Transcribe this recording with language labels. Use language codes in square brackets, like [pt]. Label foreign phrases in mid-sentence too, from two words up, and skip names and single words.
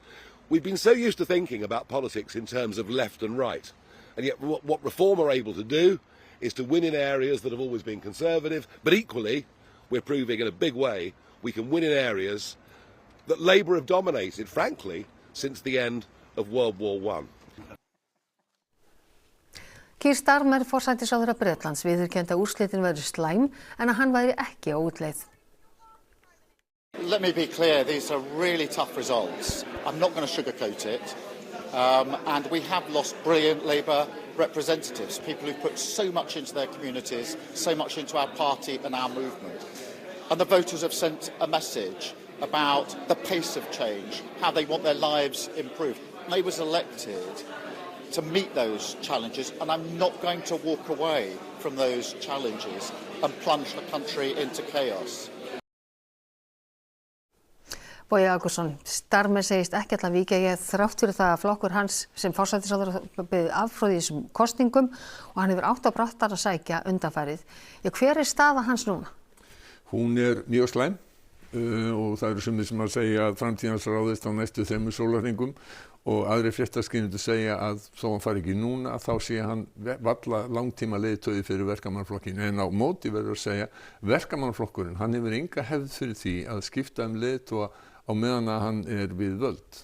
[en] We've been so used to thinking about politics in terms of left and right, and yet what Reform are able to do is to win in areas that have always been conservative, but equally we're proving in a big way we can win in areas that Labour have dominated, frankly, since the end of World War I. [is] Keir Starmer, forsætisráðherra Bretlands, viðurkenndi að úrslitin væru slæm en að hann væri ekki á útleið. [en] Let me be clear, these are really tough results. I'm not going to sugarcoat it. And we have lost brilliant Labour representatives, people who put so much into their communities, so much into our party and our movement. And the voters have sent a message about the pace of change, how they want their lives improved. Labour's elected to meet those challenges, and I'm not going to walk away from those challenges and plunge the country into chaos. [is] Bogi Ágústsson, Starmer segist ekki ætla að víkja þrátt fyrir það að flokkur hans sem forsætisráðherra beðið afhroð í þessum kosningum og hann hefur átt á brattar að sækja undanfarið. Hver staða hans núna? Hún mjög slæm og það eru sumir sem að segja að framtíðans ráðist á næstu 3 sólarhringum og aðrir fréttaskýrendur segja að þó hann fari ekki núna þá sé hann varla langtíma leiðtogi fyrir verkamannaflokkinn, en á móti verður að segja verkamannaflokkurinn, hann hefur enga hefð fyrir því að skipta leiðtoga á meðan að hann við völd.